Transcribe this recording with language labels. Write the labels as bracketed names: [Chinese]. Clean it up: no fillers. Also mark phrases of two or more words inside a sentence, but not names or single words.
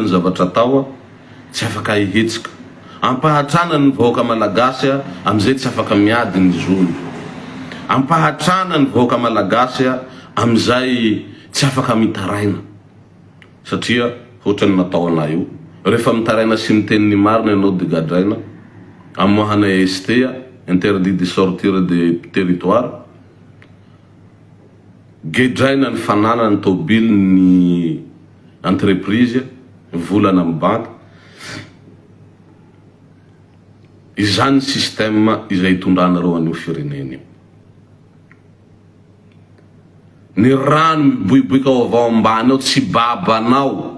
[Malagasy] ny zavatra tao tsy afaka ihetsika ampahatrana ny vahoaka malagasy amizay tsy afaka miady ny zony ampahatrana ny vahoaka malagasy amizay tsy afaka mitaraina satria hotrany natao ana io rehefa mitaraina sy miteny marina ianao de gadraina amohana [French] ST interdit de sortir de territoire [Malagasy] gedraina ny fanana ny tobily ny entreprise volana amin'ny banque izany système izay itondranareo an'io firenena ny rano miboiboika avao ambany ao tsy babanao